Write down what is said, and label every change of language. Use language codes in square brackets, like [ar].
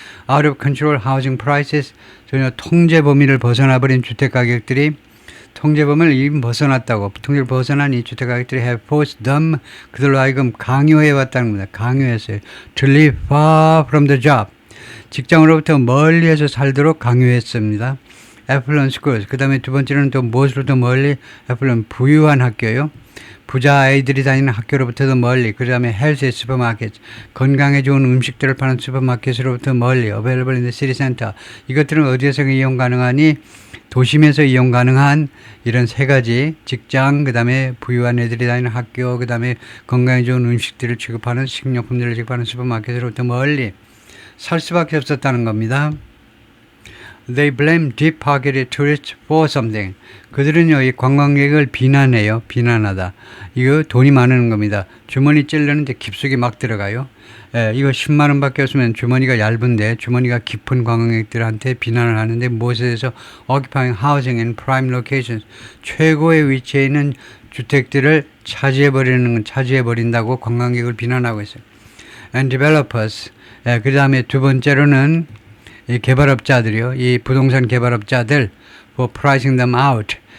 [en] Out of control housing prices [ko] 전혀 통제 범위를 벗어나버린 주택 가격들이 통제범을 이미 벗어났다고 통제를 벗어난 이 주택가격들이 [en] have forced them [ko] 그들로 하여금 강요해왔다는 겁니다. 강요했어요. [en] To live far from the job [ko] 직장으로부터 멀리해서 살도록 강요했습니다. [en] Affluent schools [ko] 그 다음에 두 번째는 또 무엇으로부터 멀리 affluent 부유한 학교요. 부자 아이들이 다니는 학교로부터도 멀리, 그 다음에 헬스 슈퍼마켓, 건강에 좋은 음식들을 파는 슈퍼마켓으로부터 멀리, [en] available in the city center. [ko] 이것들은 어디에서 이용 가능하니? 도심에서 이용 가능한 이런 세 가지, 직장, 그 다음에 부유한 애들이 다니는 학교, 그 다음에 건강에 좋은 음식들을 취급하는, 식료품들을 취급하는 슈퍼마켓으로부터 멀리 살 수밖에 없었다는 겁니다. [en] They blame deep-pocketed tourists for something. [ko] 그들은요, 이 관광객을 비난해요. 비난하다. 이거 돈이 많은 겁니다. 주머니 찔르는데 깊숙이 막 들어가요. 이거 10만 원밖에 없으면 주머니가 얇은데 주머니가 깊은 관광객들한테 비난을 하는데 무엇에 대해서 [en] occupying housing in prime locations. [ko] 최고의 위치에 있는 주택들을 차지해버린다고 관광객을 비난하고 있어요. [en] And developers. [ko] 그 다음에 두 번째로는 이 개발업자들이요. 이 부동산 개발업자들 [en] for pricing them out.